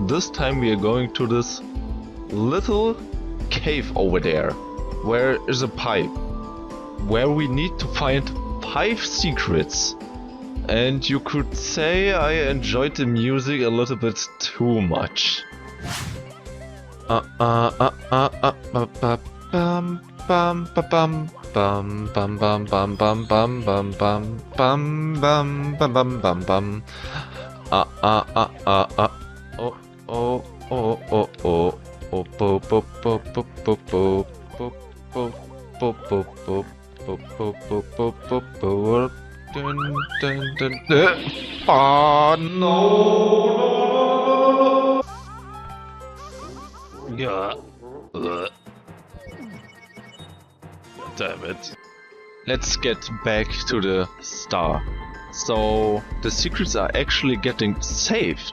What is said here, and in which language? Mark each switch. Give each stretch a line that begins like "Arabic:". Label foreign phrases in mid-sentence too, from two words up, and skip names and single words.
English: This time we are going to this little cave over there, where is a pipe, where we need to find 5 secrets. And you could say I enjoyed the music a little bit too much. bum ba bum bum bum bum bum bum bum bum bum bum bum bum bum bum bum. Oh oh oh oh oh oh bo bo bo bo bo bo bo bo bo bo bo bo bo bo bo bo. Dun dun dun. Oh no! Yeah. Damn it. Let's get back to the star. So the secrets are actually getting saved.